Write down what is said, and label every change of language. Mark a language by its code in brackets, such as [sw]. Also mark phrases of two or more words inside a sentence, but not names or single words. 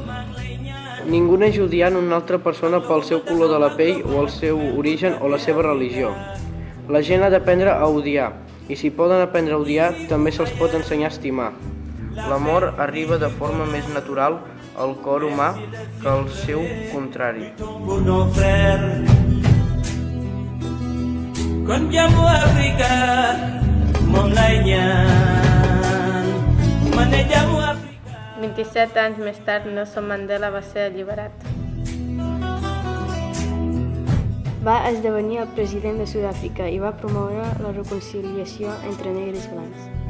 [ca] Ningú no és odiant una altra persona pel seu color de la pell o el seu origen o la seva religió. La gent ha d'aprendre a odiar, i si poden aprendre a odiar, també se'ls pot ensenyar a estimar. L'amor arriba de forma més natural al cor humà que al seu contrari. [fr] Pour nos frères. Condiamo Àfrica, mon leña. Manejamo Àfrica. [ca] 27 anys més tard, Nelson Mandela va ser alliberat. Va esdevenir el president de Sud-àfrica i va promoure la reconciliació entre negres i blancs.